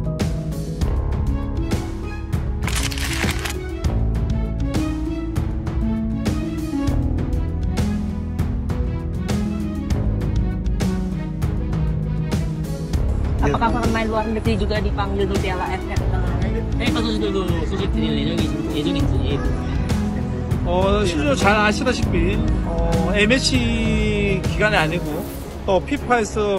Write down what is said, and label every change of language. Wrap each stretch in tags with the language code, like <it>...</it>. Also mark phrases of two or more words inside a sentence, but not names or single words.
<id>Apakah pemain luar negeri juga dipanggil di Piala AFF?</id> <ko>실제로 잘 아시다시피 A매치 기간이 아니고 또 FIFA에서</ko>